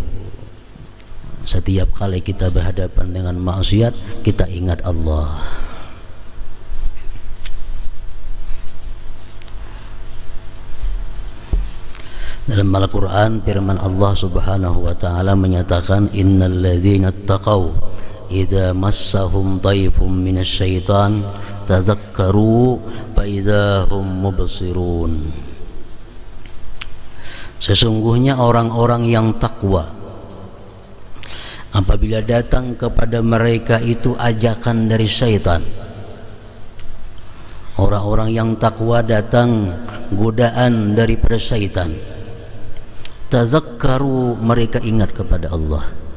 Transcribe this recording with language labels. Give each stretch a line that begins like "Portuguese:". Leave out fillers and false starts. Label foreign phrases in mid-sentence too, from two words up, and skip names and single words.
Indonesian: Setiap kali kita berhadapan dengan maksiat, kita ingat Allah. Dalam Al-Quran firman Allah
Arabic: سبحانه وتعالى
Indonesian: menyatakan,
Arabic: إن الذين اتقوا إذا مسهم طائف من الشيطان تذكروا فإذا هم مبصرون.
Indonesian: Sesungguhnya orang-orang yang takwa, apabila datang kepada mereka itu ajakan dari syaitan, orang-orang yang takwa datang godaan daripada syaitan, tazakkaru, mereka ingat kepada Allah.